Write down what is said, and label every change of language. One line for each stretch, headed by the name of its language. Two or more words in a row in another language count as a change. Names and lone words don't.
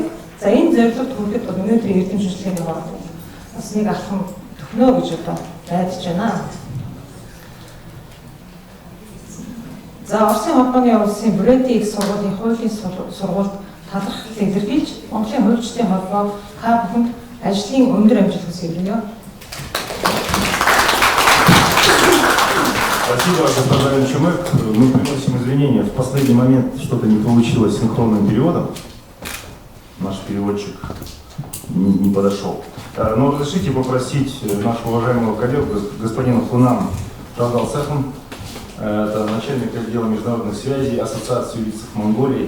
Mongolian: За энэ зорилгод хүрэхэд өнөөдрийн эрдэм шинжилгээний хооронд бас нэг алхам төхнөө гэж найдаж байна. За Оросын холбооны улсын Брэди их сургуулийн хуулийн сургуульд талархлыг илэрхийлж Монголын хуульчдын холбоо та бүхэнд ажлын өндөр амжилт хүсье.
Russian: Спасибо, господа Чумек. Мы приносим извинения. В последний момент что-то не получилось с синхронным переводом. Наш переводчик не подошел. Но разрешите попросить нашего уважаемого коллегу, господина Хунам Жандалсехом, это начальник отдела международных связей Ассоциации юристов Монголии.